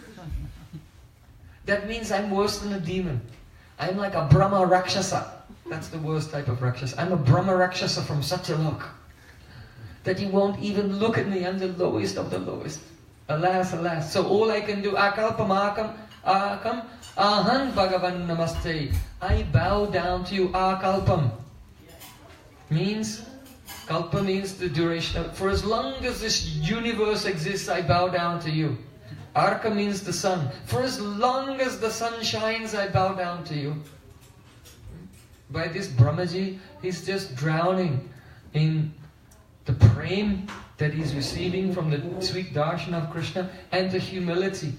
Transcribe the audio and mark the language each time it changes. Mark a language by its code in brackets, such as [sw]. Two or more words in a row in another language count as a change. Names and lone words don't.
[en] That means I'm worse than a demon. I'm like a Brahma Rakshasa. That's the worst type of Rakshasa. I'm a Brahma Rakshasa from Satyalok. That you won't even look at me. I'm the lowest of the lowest. Alas, alas. So all I can do, [sa] akalpamakam, akam, ahan bhagavan namaste. [en] I bow down to you, akalpam. Means, kalpa means the duration of, for as long as this universe exists, I bow down to you. Arka means the sun. For as long as the sun shines, I bow down to you. By this Brahmaji, he's just drowning in the prem that he's receiving from the sweet darshan of Krishna and the humility.